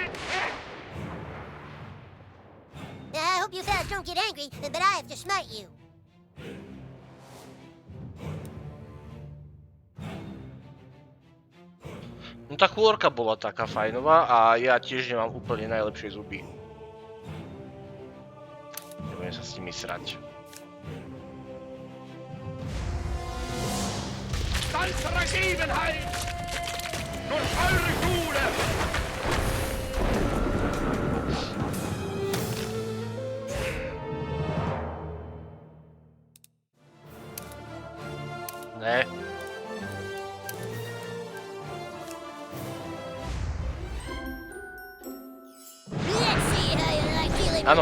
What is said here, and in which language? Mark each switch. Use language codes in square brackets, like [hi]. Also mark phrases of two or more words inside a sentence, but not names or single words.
[en] I hope you fellas don't get angry, but I have to smite you. [sk] No tá chôrka bola taká fajnová a ja tiež nemám úplne najlepšie zuby. Nebudem sa s nimi srať. [de] Als Ergebenheit durch eure Schule! [sk] Ne. [en] Let's see how you like dealing [sk] Áno.